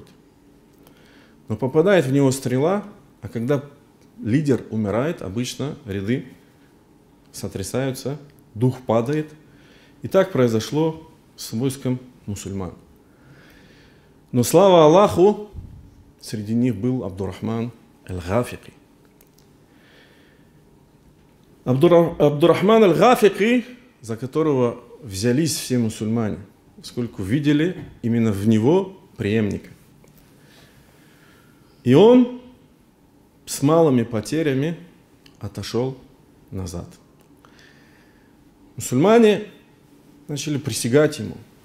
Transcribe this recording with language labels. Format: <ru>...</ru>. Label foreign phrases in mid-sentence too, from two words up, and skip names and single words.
<ru>Но попадает в него стрела, а когда лидер умирает, обычно ряды сотрясаются, дух падает. И так произошло с войском мусульман. Но слава Аллаху, среди них был Абдурахман аль-Гафики. Абдурахман аль-Гафики, за которого взялись все мусульмане, поскольку видели именно в него преемника. И он с малыми потерями отошел назад. Мусульмане начали присягать ему.</ru>